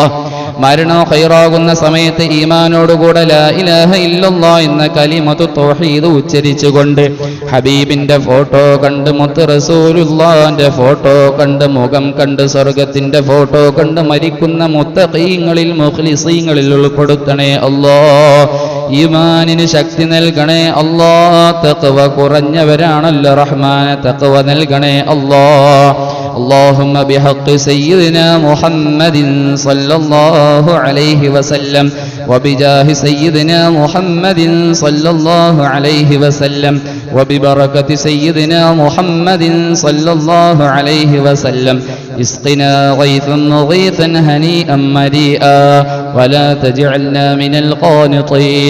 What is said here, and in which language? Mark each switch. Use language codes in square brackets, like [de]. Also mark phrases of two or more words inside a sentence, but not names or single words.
[ml] മരണോ ഖൈറാകുന്ന സമയത്ത് ഈമാനോടുകൂടെ [ar] لا إله إلا الله [ml] എന്ന [ar] كلمة التوحيد [ml] ഉച്ചരിച്ചുകൊണ്ട് ഹബീബിന്റെ ഫോട്ടോ കണ്ട്, മുത്ത് റസൂലുള്ളാഹിന്റെ ഫോട്ടോ കണ്ട്, മുഖം കണ്ട്, സ്വർഗത്തിന്റെ ഫോട്ടോ കണ്ട് മരിക്കുന്ന മുത്തഖീങ്ങളിൽ മുഖ്ലിസീങ്ങളിൽ ഉൾപ്പെടുത്തണേ അല്ലാ. ഈമാനിന് ശക്തി നൽകണേ അല്ലാ. തഖ്വ കുറഞ്ഞവരാണല്ലോ റഹ്മാനെ, തഖ്വ നൽകണേ അല്ലാ. [ar] اللهم بحق سيدنا محمد صلى الله عليه وسلم وبجاه سيدنا محمد صلى الله عليه وسلم وببركة سيدنا محمد صلى الله عليه وسلم اسقنا غيثا مغيثا هنيئا مريئا ولا تجعلنا من القانطين.